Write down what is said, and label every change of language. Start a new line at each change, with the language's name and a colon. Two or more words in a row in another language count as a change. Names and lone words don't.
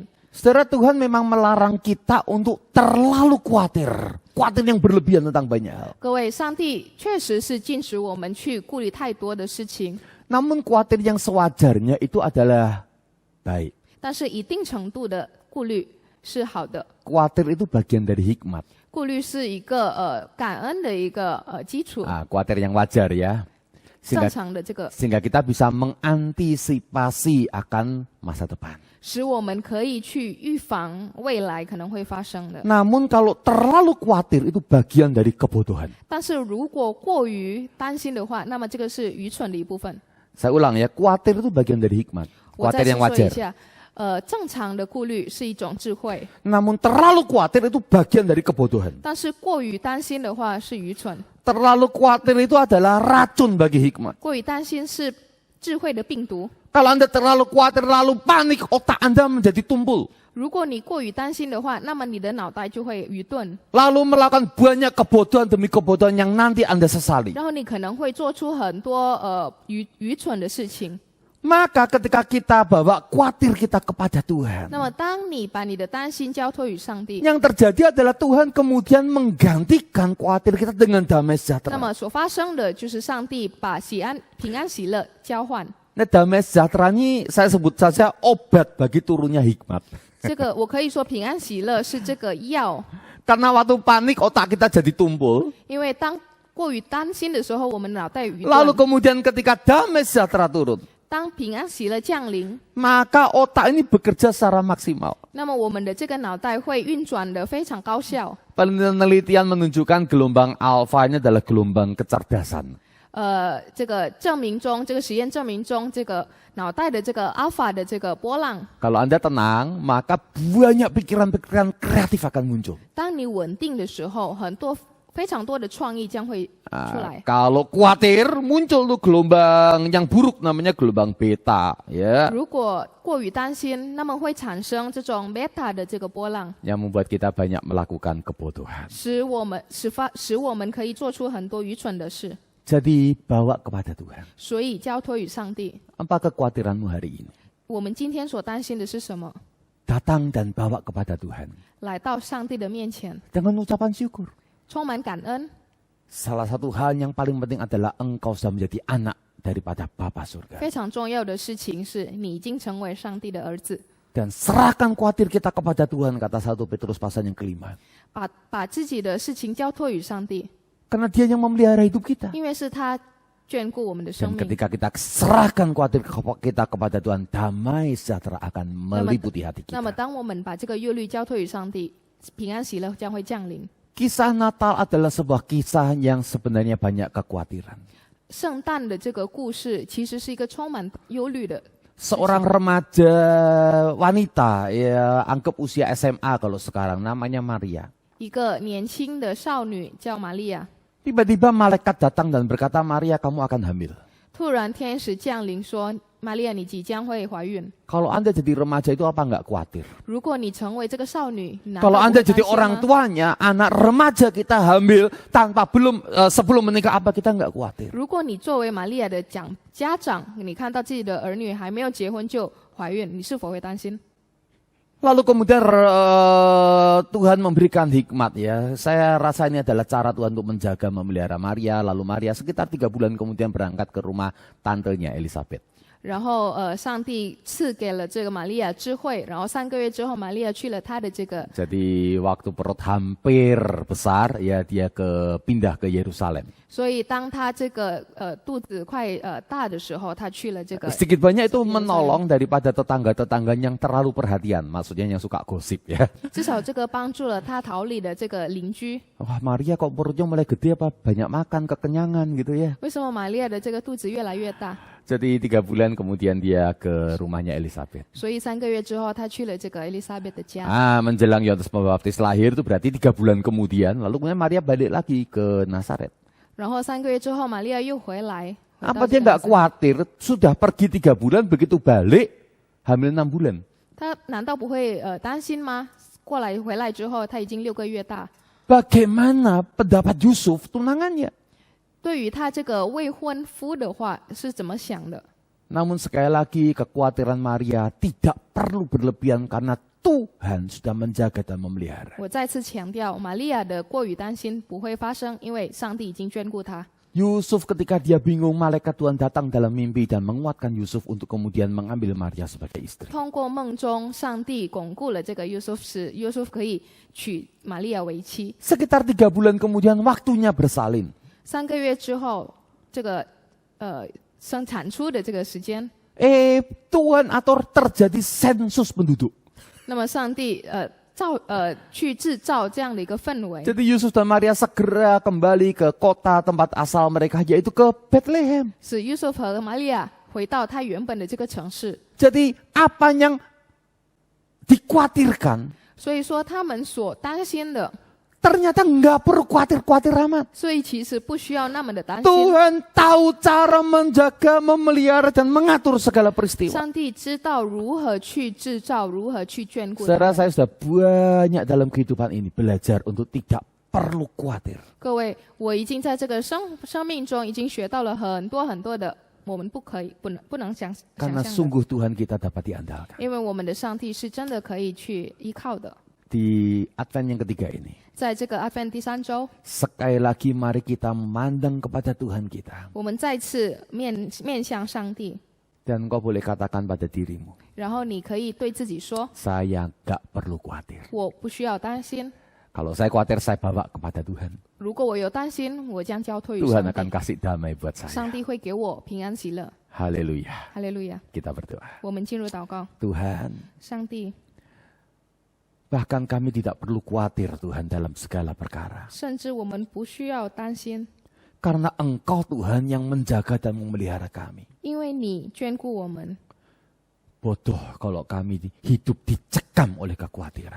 Indonesian: Saudara, Tuhan memang melarang kita untuk terlalu khawatir. Khawatir yang berlebihan tentang banyak hal.
Chinese: 各位，上帝确实是禁止我们去顾虑太多的事情，
Indonesian: Namun khawatir yang sewajarnya itu adalah baik.
Chinese: 但是一定程度的顾虑是好的。
Indonesian: Khawatir itu bagian dari hikmat.
Chinese: 顾虑是一个感恩的一个基础，
Indonesian: Khawatir yang wajar ya.
Chinese: 正常的这个，
Indonesian: Sehingga kita bisa mengantisipasi akan masa depan.
Chinese: 使我们可以去预防未来可能会发生的。
Indonesian: Namun kalau terlalu khawatir itu bagian dari kebodohan.
Chinese: 但是如果过于担心的话，那么这个是愚蠢的一部分。
Indonesian: Saya ulang ya, khawatir itu bagian dari hikmat.
Chinese: 我再
Indonesian: Khawatir
Chinese: 次
Indonesian: yang
Chinese: 说一
Indonesian: wajar.
Chinese: 下，正常的顾虑是一种智慧，
Indonesian: Namun terlalu khawatir itu bagian dari kebodohan.
Chinese: 但是过于担心的话是愚蠢，
Indonesian: Terlalu khawatir itu adalah racun bagi hikmat.
Chinese: 过于担心是智慧的病毒。
Indonesian: Kalau Anda terlalu khawatir, terlalu panik, otak Anda menjadi tumpul.
Chinese: 如果你过于担心的话，那么你的脑袋就会愚钝，
Indonesian: Lalu melakukan banyak kebodohan demi kebodohan yang nanti Anda sesali.
Chinese: 然后你可能会做出很多愚蠢的事情。
Indonesian: Maka ketika kita bawa khawatir kita kepada Tuhan,
Chinese: 那么当你把你的担心交托于上帝，
Indonesian: yang terjadi adalah Tuhan kemudian menggantikan khawatir kita dengan damai
Chinese: 那
Indonesian: sejahtera.
Chinese: 么所发生的就是上帝把平安喜乐交换。
Indonesian: Nah, damai sejahtera ini saya sebut saja obat bagi turunnya hikmat.
Chinese: 这个我可以说平安喜乐是这个药，
Indonesian: Karena waktu panik otak kita jadi tumpul.
Chinese: 因为当过于担心的时候，我们脑袋愚
Indonesian: Lalu
Chinese: 钝。
Indonesian: kemudian ketika damai sejahtera turun,
Chinese: 当平安喜乐降临，
Indonesian: maka otak ini bekerja secara maksimal.
Chinese: 那么我们的这个脑袋会运转得非常高效。
Indonesian: Penelitian menunjukkan gelombang alfa ini adalah gelombang kecerdasan.
Chinese: 这个证明中，这个实验证明中，这个脑袋的这个 alpha 的这个波浪。
Indonesian: Kalau Anda tenang, maka banyak pikiran-pikiran kreatif akan muncul.
Chinese: 当你稳定的时候，非常多的创意将会出来。
Indonesian: Kalau khawatir, muncul tuh gelombang yang buruk namanya gelombang beta, ya.
Chinese: 如果过于担心，那么会产生这种 beta 的这个波浪，
Indonesian: Yang membuat kita banyak melakukan kebodohan.
Chinese: 使我们可以做出很多愚蠢的事。
Indonesian: Jadi bawa kepada Tuhan.
Chinese: 所以交托于上帝。
Indonesian: Apa kekhawatiranmu hari ini?
Chinese: 我们今天所担心的是什么？
Indonesian: Datang dan bawa kepada Tuhan.
Chinese: 来到上帝的面前，
Indonesian: Dengan ucapan syukur.
Chinese: 充满感恩。
Indonesian: Salah satu hal yang paling penting adalah engkau sudah menjadi anak daripada Bapa surga.
Chinese: 非常重要的事情是你已经成为上帝的儿子。
Indonesian: Dan serahkan khawatir kita kepada Tuhan, kata 1 Petrus pasal yang kelima.
Chinese: 把自己的事情交托于上帝，
Indonesian: Karena dia yang memelihara hidup kita.
Chinese: 因为是他眷顾我们的生
Indonesian: Dan
Chinese: 命。
Indonesian: ketika kita serahkan khawatir kita kepada Tuhan, damai sejahtera akan meliputi hati
Chinese: 那么，
Indonesian: kita.
Chinese: 当我们把这个忧虑交托于上帝，平安喜乐将会降临。
Indonesian: Kisah Natal adalah sebuah kisah yang sebenarnya banyak kekhawatiran.
Chinese: 圣诞的这个故事其实是一个充满忧虑的。
Indonesian: Seorang remaja wanita, ya anggap usia SMA kalau sekarang, namanya Maria.
Chinese: 一个年轻的少女叫玛利亚，
Indonesian: Tiba-tiba malaikat datang dan berkata, Maria kamu akan hamil.
Chinese: 突然天使降临说：“玛利亚，你即将会怀孕。
Indonesian: Kalau Anda jadi remaja itu apa enggak khawatir?
Chinese: 如果你成为这个少女，你难道
Indonesian: Kalau
Chinese: 不会
Indonesian: Anda
Chinese: 担
Indonesian: jadi
Chinese: 心
Indonesian: orang
Chinese: 吗？
Indonesian: tuanya, anak remaja kita hamil tanpa sebelum menikah, apa kita enggak khawatir?
Chinese: 如果你作为玛利亚的家长，你看到自己的儿女还没有结婚就怀孕，你是否会担心？
Indonesian: Lalu kemudian Tuhan memberikan hikmat, ya. Saya rasa ini adalah cara Tuhan untuk menjaga, memelihara Maria. Lalu Maria sekitar 3 bulan kemudian berangkat ke rumah tantenya Elizabeth.
Chinese: 然后上帝赐给了这个玛利亚智慧，然后3个月之后，玛利亚去了她的这个，
Indonesian: Jadi waktu perut hampir besar, ya dia pindah ke Yerusalem.
Chinese: 所以当她这个肚子快大的时候，她去了这个。
Indonesian: Sedikit banyak itu menolong daripada tetangga-tetangga yang terlalu perhatian, maksudnya yang suka gosip, ya.
Chinese: 至少这个帮助了她逃离的这个邻居。
Indonesian: Wah Maria kok perutnya mulai gede apa banyak makan, kekenyangan gitu ya.
Chinese: 为什么玛利亚的这个肚子越来越大？
Indonesian: Jadi 3 bulan kemudian dia ke rumahnya Elizabeth.
Chinese: 所以3个月之后，她去了这个 Elizabeth 的家。
Indonesian: Menjelang Yohanes Pembaptis lahir itu berarti 3 bulan kemudian, lalu kemudian Maria balik lagi ke Nazaret.
Chinese: 然后3个月之后，玛利亚又回来。
Indonesian: Apa dia nggak khawatir? Sudah pergi 3 bulan, begitu balik hamil 6 bulan.
Chinese: 她难道不会担心吗？回来之后，她已经6个月大。
Indonesian: Bagaimana pendapat Yusuf tunangannya?
Chinese: 对于她这个未婚夫的话是怎么想的？
Indonesian: Namun sekali lagi kekhawatiran Maria tidak perlu berlebihan karena Tuhan sudah menjaga dan memelihara.
Chinese: 我再次强调，玛利亚的过于担心不会发生，因为上帝已经眷顾她。
Indonesian: Yusuf ketika dia bingung, malaikat Tuhan datang dalam mimpi dan menguatkan Yusuf untuk kemudian mengambil Maria sebagai istri.
Chinese: 通过梦中，上帝巩固了这个约瑟，使约瑟可以娶玛利亚为妻。
Indonesian: Sekitar 3 bulan kemudian waktunya bersalin.
Chinese: 3 个月之后，这个生产出的这个时间，
Indonesian: Tuhan atur terjadi sensus penduduk.
Chinese: 那么上帝去制造这样的一个氛围。
Indonesian: Jadi Yusuf dan Maria segera kembali ke kota tempat asal mereka, yaitu ke Bethlehem.
Chinese: 使约瑟和玛利亚回到他原本的这个城市。
Indonesian: Jadi apa yang dikhawatirkan
Chinese: 所以说他们所担心的，
Indonesian: ternyata nggak perlu khawatir-khawatir amat.
Chinese: 所以其实不需要那么的担心。
Indonesian: Tuhan tahu cara menjaga, memelihara dan mengatur segala peristiwa.
Chinese: 上帝知道如何去制造，如何去眷顾他
Indonesian: Saudara,
Chinese: 们。
Indonesian: saya sudah banyak dalam kehidupan ini belajar untuk tidak perlu khawatir.
Chinese: 各位，我已经在这个生命中已经学到了很多很多的，我们不能想
Indonesian: Karena
Chinese: 象的，
Indonesian: sungguh Tuhan kita dapat diandalkan.
Chinese: 因为我们的上帝是真的可以去依靠的。
Indonesian: Di Advent yang ketiga ini,
Chinese: 在这个Advent 第3周，
Indonesian: sekali lagi mari kita memandang kepada Tuhan kita.
Chinese: 我们再次面向上帝，
Indonesian: Dan kau boleh katakan pada dirimu,
Chinese: 然后你可以对自己说：
Indonesian: saya gak perlu khawatir.
Chinese: 我不需要担心。
Indonesian: Kalau saya khawatir, saya bawa kepada Tuhan.
Chinese: 如果我有担心，我将交托于
Indonesian: Tuhan
Chinese: 上
Indonesian: akan
Chinese: 帝，
Indonesian: kasih damai buat
Chinese: 上
Indonesian: saya.
Chinese: 帝会给我平安喜乐。
Indonesian: Haleluya.
Chinese: 哈利路亚！
Indonesian: Kita berdoa.
Chinese: 我们进入祷告，
Indonesian: Tuhan,
Chinese: 上帝，
Indonesian: bahkan kami tidak perlu khawatir Tuhan dalam segala perkara.
Chinese: 甚至我们不需要担心，
Indonesian: Karena Engkau Tuhan yang menjaga dan memelihara kami.
Chinese: 因为你眷顾我们。
Indonesian: Bodoh kalau kami hidup dicekam oleh kekhawatiran.